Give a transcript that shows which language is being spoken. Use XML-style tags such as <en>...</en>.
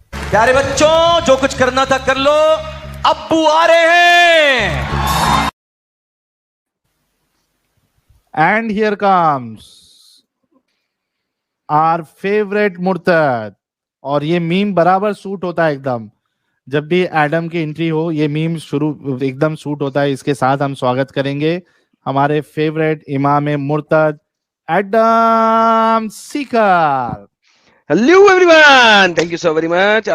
<ur>پیارے بچوں جو کچھ کرنا تھا کر لو, ابو آ رہے ہیں.</ur> <en>And here comes our favorite مرتد.</en> <ur>اور یہ میم برابر سوٹ ہوتا ہے ایک دم, جب بھی ایڈم کی انٹری ہو یہ میم شروع ایک دم سوٹ ہوتا ہے. اس کے ساتھ ہم سواگت کریں گے ہمارے فیوریٹ امام مرتد Adam Sikar.</ur> <en>Hello everyone, thank you so very much.</en>